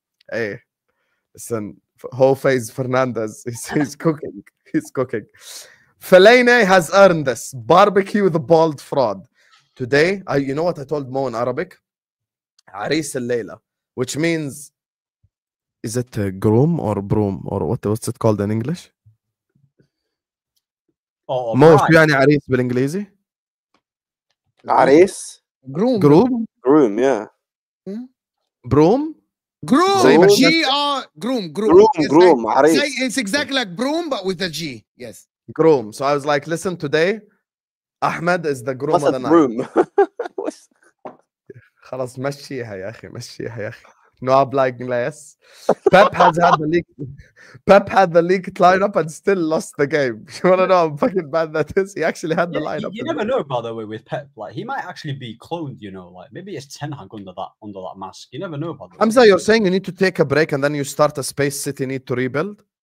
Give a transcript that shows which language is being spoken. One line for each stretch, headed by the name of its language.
English: Hey, listen, Ho Faze Fernandez. He's cooking. He's cooking. Fellaini has earned this. Barbecue the bald fraud. Today, you know what I told Mo in Arabic?
Arabic: Aris al-Layla,
English: which means, is it groom or broom or what's it called in English?
Arabic: Mo شو يعني عريس بالإنجليزي؟ عريس.
English: Groom, yeah. Broom. Groom.
Arabic: عريس.
English: It's exactly like broom but with a G. Yes. Groom. So I was like, listen, today, Ahmed is the groom of the night.
Arabic: خلاص مشيها يا أخي مشيها يا أخي.
English: No applying less. Pep had the leaked lineup and still lost the game. You want to know how fucking bad that is? He actually had the lineup. You never know, by the way, with Pep. Like, he might actually be cloned, you know. Like, maybe it's Ten Hag under that mask. You never know, by the way. Hamza, you're saying you need to take a break and then you start a space City need to rebuild?